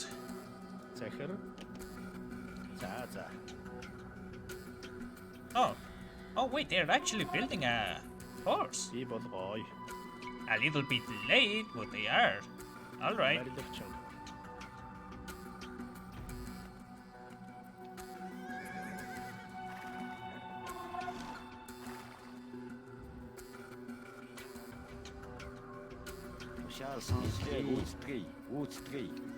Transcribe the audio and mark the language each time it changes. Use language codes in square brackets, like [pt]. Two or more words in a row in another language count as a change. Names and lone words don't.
[mn] захир. За. [en] Oh wait, they're actually building a horse. [mn] Би болгоё. [en] A little bit late, but they are. Alright. [mn] Барилгачин. Тушаал сонсгий үүсгэе.